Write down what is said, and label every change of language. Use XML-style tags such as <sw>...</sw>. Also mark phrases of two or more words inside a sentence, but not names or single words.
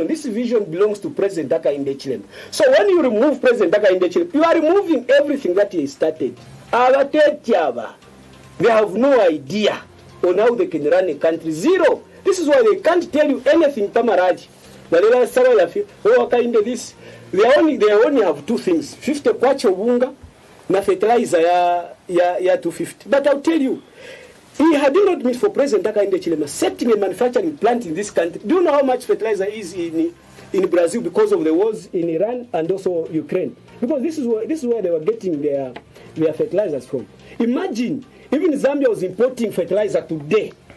<en>This vision belongs to President Hakainde. So when you remove President Hakainde, you are removing everything that he started. They have no idea on how they can run a country. Zero. This is why they can't tell you anything, Tamaraj. This. They only have two things: 50 kwacha</en> <bem>bunga na</bem> <en>fertilizer ya 250. But I'll tell you, had it not been for President Hakainde setting a manufacturing plant in this country, do you know how much fertilizer is in Brazil because of the wars in Iran and also Ukraine? Because this is where they were getting their fertilizers from. Imagine, even Zambia was importing fertilizer today.</en>